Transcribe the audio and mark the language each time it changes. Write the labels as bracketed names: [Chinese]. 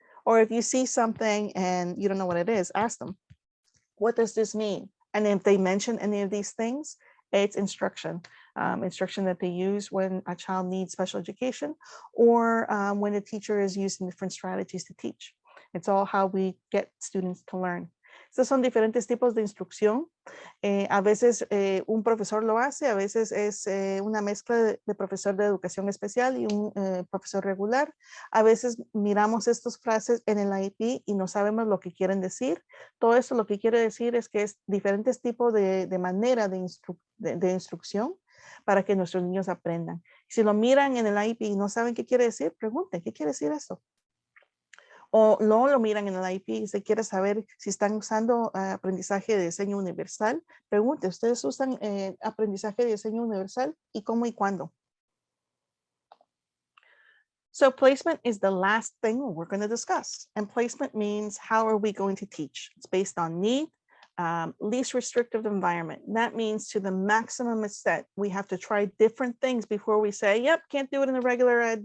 [English] Or if you see something and you don't know what it is, ask them, what does this mean? And if they mention any of these things, it's instruction that they use when a child needs special education, or when a teacher is using different strategies to teach. It's all how we get students to learn. [Spanish] Estos son diferentes tipos de instrucción. A veces un profesor lo hace, a veces es una mezcla de profesor de educación especial y un profesor regular. A veces miramos estas frases en el IEP y no sabemos lo que quieren decir. Todo esto lo que quiere decir es que es diferentes tipos de manera de instrucción para que nuestros niños aprendan. Si lo miran en el IEP y no saben qué quiere decir, pregunten, ¿qué quiere decir eso? O no lo miran en el IEP y se quiere saber si están usando aprendizaje de diseño universal, pregunte, ¿ustedes usan aprendizaje de diseño universal? ¿Y cómo y cuándo? [English] So placement is the last thing we're going to discuss. And placement means how are we going to teach? It's based on need, least restrictive environment. That means to the maximum extent, we have to try different things before we say, yep, can't do it in the regular ed.